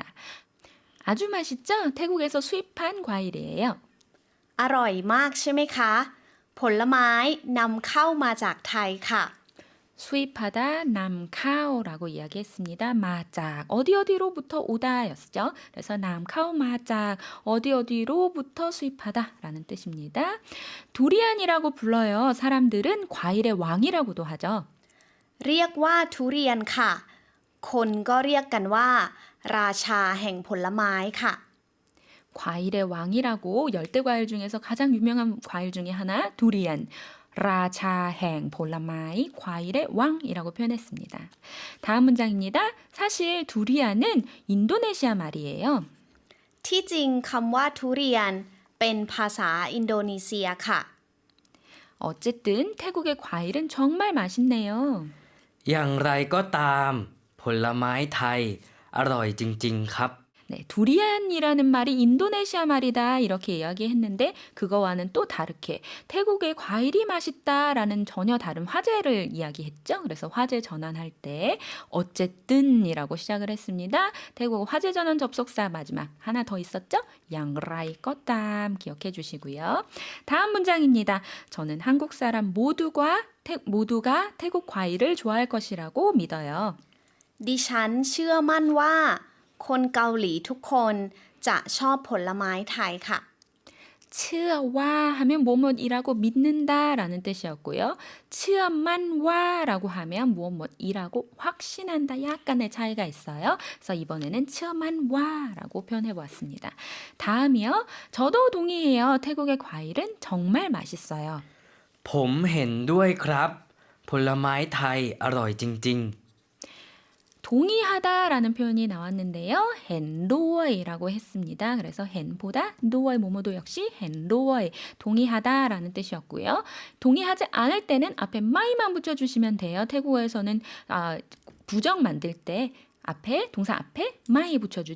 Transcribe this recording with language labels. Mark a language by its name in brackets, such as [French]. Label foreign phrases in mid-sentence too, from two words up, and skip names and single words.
[Korean] 아주 맛있죠? 태국에서 수입한 과일이에요. [Thai] อร่อยมากใช่ไหมคะ ผลไม้นำเข้ามาจากไทยค่ะ [Korean] 수입하다 남카오라고 이야기했습니다. 마작 어디로부터 오다였죠. 그래서 [Thai] นำเข้ามาจาก [Korean] 어디로부터 수입하다라는 뜻입니다. 두리안이라고 불러요. 사람들은 과일의 왕이라고도 하죠. [Thai] เรียกว่าทุเรียนค่ะ คนก็เรียกกันว่า ราชาแห่งผลไม้ค่ะ [Korean] 과일의 왕이라고 열대 과일 중에서 가장 유명한 과일 중에 하나 두리안. [Thai] ราชาแห่งผลไม้ [Korean] 과일의 왕이라고 표현했습니다. 다음 문장입니다. 사실 두리안은 인도네시아 말이에요. [Thai] ที่จริงคำว่าทุเรียนเป็นภาษาอินโดนีเซียค่ะ [Korean] 어쨌든 태국의 과일은 정말 맛있네요. [Thai] อย่างไรก็ตามผลไม้ไทยอร่อยจริงๆครับ [Korean] 네, 두리안이라는 말이 인도네시아 말이다 이렇게 이야기했는데 그거와는 또 다르게 태국의 과일이 맛있다라는 전혀 다른 화제를 이야기했죠. 그래서 화제 전환할 때 어쨌든이라고 시작을 했습니다. 태국 화제 전환 접속사 마지막 하나 더 있었죠. [Thai] อย่างไรก็ตาม [Korean] 기억해 주시고요. 다음 문장입니다. 저는 한국 사람 모두가 태국 과일을 좋아할 것이라고 믿어요. [Thai] ดิฉันเชื่อมั่นว่าคนเกาหลีทุกคนจะชอบผลไม้ไทยค่ะ [Korean] 츠와 하면 뭐뭐이라고 믿는다라는 뜻이었고요. 츠만와라고 하면 뭐뭐이라고 확신한다 약간의 차이가 있어요. 그래서 이번에는 츠만와라고 표현해 보았습니다. 다음이요. 저도 동의해요. 태국의 과일은 정말 맛있어요. [Thai] ผมเห็นด้วยครับ ผลไม้ไทยอร่อยจริง [Korean] 동의하다라는 표현이 나왔는데요. 헨도어이라고 했습니다. 그래서 헨보다 도어이 뭐뭐도 역시 헨도어이 동의하다라는 뜻이었고요. 동의하지 않을 때는 앞에 마이만 붙여주시면 돼요. 태국어에서는 부정 만들 때 앞에 동사 앞에 마이 붙여주죠.